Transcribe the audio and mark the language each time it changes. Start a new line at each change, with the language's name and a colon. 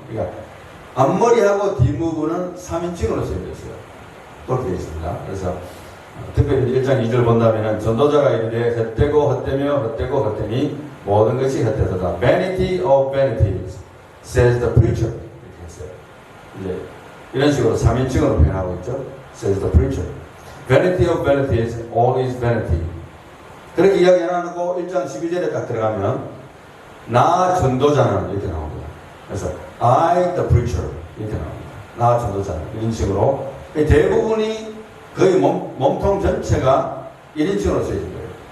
Korean: 그러니까 앞머리하고 뒷부분은 3인칭으로 써있었어요. 그렇게 되어 있습니다. 그래서 특별히 1장 2절 본다면은 전도자가 이르되 헛되고 헛되며 헛되고 헛되니 모든 것이 헛되도다.
English: Vanity of vanities, says the preacher.
Korean: 이렇게 했어요. 이제 이런 식으로 3인칭으로 표현하고 있죠.
English: says the preacher. Vanity of vanities, all is vanity.
Korean: 그렇게 이야기 해놓고 1장 12절에 딱 들어가면 나 전도자는 이렇게 나옵니다. 그래서
English: I the preacher
Korean: 이렇게 나옵니다. 나 전도자는 이런 식으로 대부분이 거의 몸통 전체가 1인칭으로 쓰여진 거예요.